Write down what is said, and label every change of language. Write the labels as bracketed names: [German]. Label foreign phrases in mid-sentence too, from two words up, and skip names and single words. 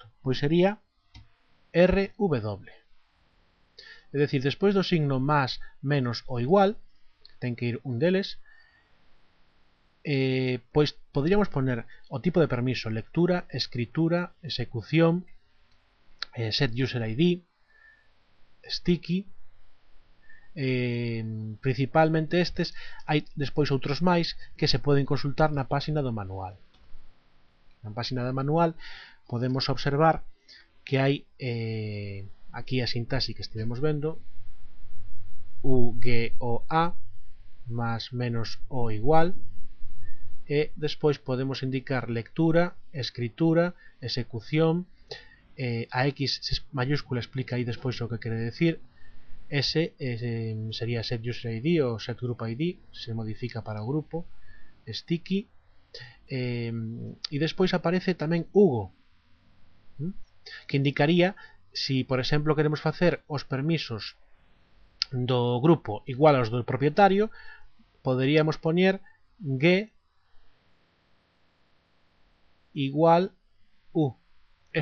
[Galician] Pois sería RW. É dicir, despois do signo máis, menos ou igual, ten que ir un deles, pois poderíamos poner o tipo de permiso: lectura, escritura, execución, [English] set user ID, sticky. [Galician] Principalmente estes, hai despois outros máis que se poden consultar na páxina do manual. Na páxina do manual podemos observar que hai aquí a sintaxe que estivemos vendo: U, G, O, A, [Spanish] más, menos o igual, [Galician] e despois podemos indicar lectura, escritura, execución. A X mayúscula explica aí despois o que quere decir. S sería [English] set user ID [Galician] ou [English] set group ID, [Galician] se modifica para o grupo. Sticky. E despois aparece tamén Hugo, que indicaría si, por exemplo, queremos facer os permisos do grupo igual aos do propietario, poderíamos poñer G igual U.